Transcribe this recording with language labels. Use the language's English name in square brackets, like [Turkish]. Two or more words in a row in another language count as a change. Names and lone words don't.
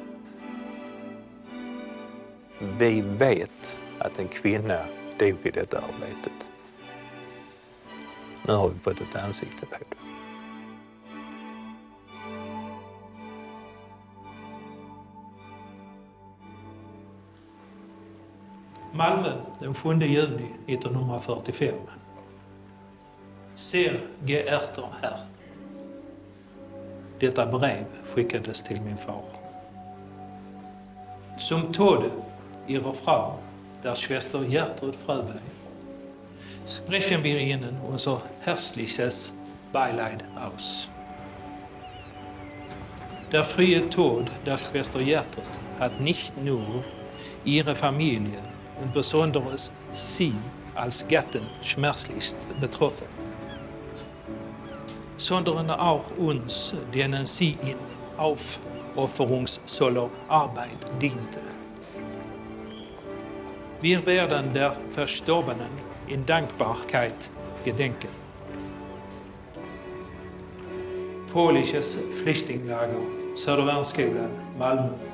[Swedish] Vi vet att en kvinna dog i detta arbetet. Nu har vi fått ett ansikte på det. Malmö den 7 juni 1945. [German] Sehr geehrter Herr. [Swedish] Detta brev skickades till min far. [German] Zum Tode ihrer Frau, der Schwester Gertrud Fröberg, sprechen wir Ihnen unser herzliches Beileid aus. Der frühe Tod der Schwester Gertrud hat nicht nur ihre Familie und besonders sie als Gattin schmerzlichst betroffen, sondern auch uns, denen sie in aufopferungsvoller Arbeit diente. Wir werden der Verstorbenen in Dankbarkeit gedenken. [Swedish] Polisches Flyktinglager, Södervärnsskolan, Malmö.